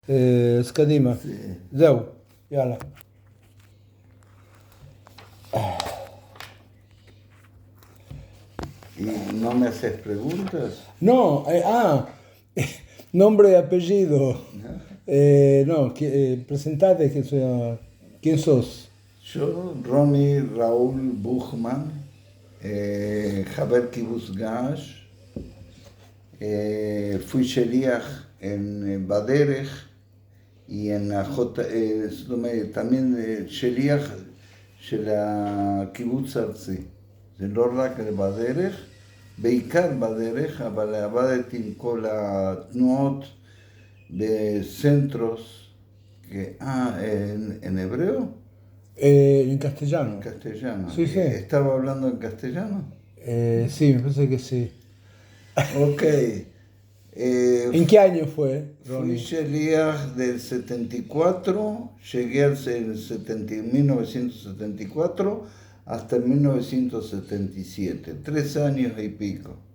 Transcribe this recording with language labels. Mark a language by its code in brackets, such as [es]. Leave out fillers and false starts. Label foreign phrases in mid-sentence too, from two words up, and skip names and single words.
[he] אז קדימה. זהו, יאללה. [es] ¿Y no me haces preguntas? No, nombre y apellido. No, presentate, ¿quién sos? Yo, Ronnie Raúl Buchman, [he] חבר קיבוץ [es] Gash, fui sheliach en Baderech y en la también sheliach [he] של הקיבוץ הארצי. זה לא רק בדרך, בעיקר בדרך, אבל עבדתי עם כל התנועות בסנטרוס, [es] en hebreo. En castellano. En castellano. Sí, sí. ¿Estaba hablando en castellano? Sí, me parece que sí. Ok. ¿En qué año fue, Ronnie? Fui sheliach del 74, llegué al 1974 hasta 1977, 3 años y pico.